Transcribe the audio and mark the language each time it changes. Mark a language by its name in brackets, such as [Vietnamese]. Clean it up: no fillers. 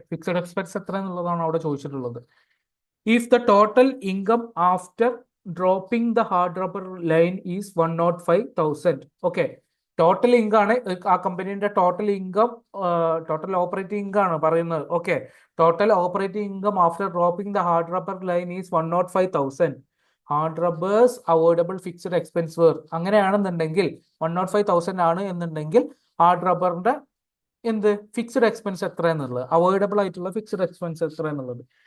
[Malayalam] Fixed expense എത്ര എന്നുള്ളതാണ് അവിടെ ചോദിച്ചിട്ടുള്ളത്. [English] If the total income after dropping the hard rubber line is 105,000. Okay. [Malayalam] Total income ആണ് ആ കമ്പനീന്റെ ടോട്ടൽ ഓപ്പറേറ്റിംഗ് ഇൻകം ആണ് പറയുന്നത്. [English] Okay, total operating income after dropping the hard rubber line is 105,000. [Malayalam] Hard rubbers avoidable fixed expense where അങ്ങനെയാണെന്നുണ്ടെങ്കിൽ 105,000 ആണ് എന്നുണ്ടെങ്കിൽ hard റബ്ബറിന്റെ എന്ത് fixed expense എത്ര എന്നുള്ളത്, അവോയ്ഡബിൾ ആയിട്ടുള്ള ഫിക്സഡ് എക്സ്പെൻസ് എത്ര എന്നുള്ളത്.